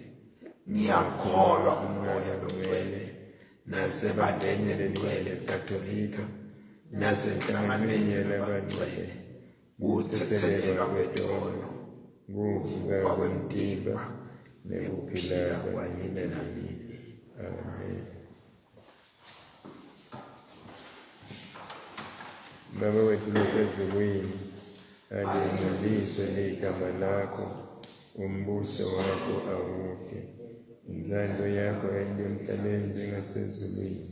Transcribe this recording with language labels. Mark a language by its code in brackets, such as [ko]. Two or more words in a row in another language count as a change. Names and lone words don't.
[ss] Ngiyakholwa kumoya longcwele, nasebandleni elingcwele Katolika, nasenhlanganweni yabangcwele, kuthethelelwa kwetono, kuvuka kwemtimba, nekuphila kwanini nanini. Amen. Baba wethu osezulwini, alingcoliswe igama lakho, umbuso wakho awuke, inzando yakho ayibe emhlabeni njengasezulwini.